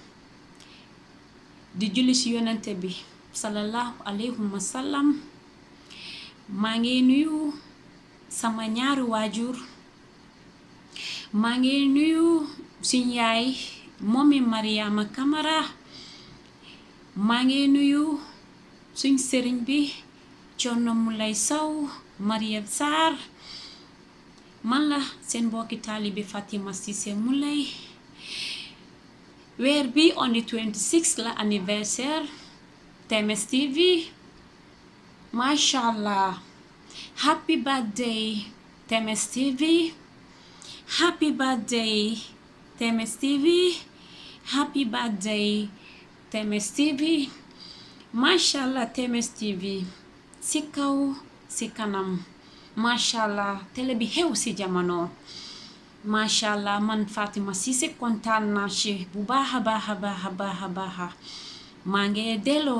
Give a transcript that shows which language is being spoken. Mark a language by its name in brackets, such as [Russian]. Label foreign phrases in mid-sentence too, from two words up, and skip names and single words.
[Wolof] di julli ci yonente bi [Arabic] sallallahu alayhi wa sallam [Wolof] maa ngi nuyu sama ñaari waajur maa ngi nuyu suñu yaay Momi Mariama Kamara maa ngi nuyu suñ sëriñ bi Thierno Moule Sow Mariam Sarr man la seen mbokki taalibe Fatima Ceesay Moulé weer bi [English] on the 26 [Wolof] la anniversaire TMS TV [Arabic] masha allah [English] happy birthday TMS TV happy birthday TMS TV happy birthday TMS TV [Arabic] masha allah [Wolof] TMS TV si kaw si kanam [Arabic] masha allah [Wolof] télé bi xew si jamono [Arabic] masha allah [Wolof] man Fatima Ceesay kontaan naa ci bu baax a baax maa ngi delloo